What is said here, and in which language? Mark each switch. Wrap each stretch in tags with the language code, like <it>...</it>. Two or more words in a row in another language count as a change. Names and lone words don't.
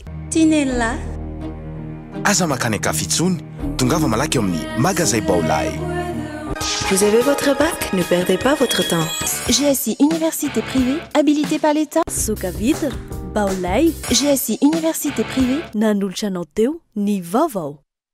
<mg>Tinella. Aza makany Kafitsony, tonga va malaky amin'ny magasin Baolay.</mg> <fr>Vous avez votre bac? Ne perdez pas votre temps. GSI Université privée, habilitée par l'État.</fr> <mg>Soka Vitre, Baolay, GSI Université privée, nanolotra anao teo, ny vaovao.</mg>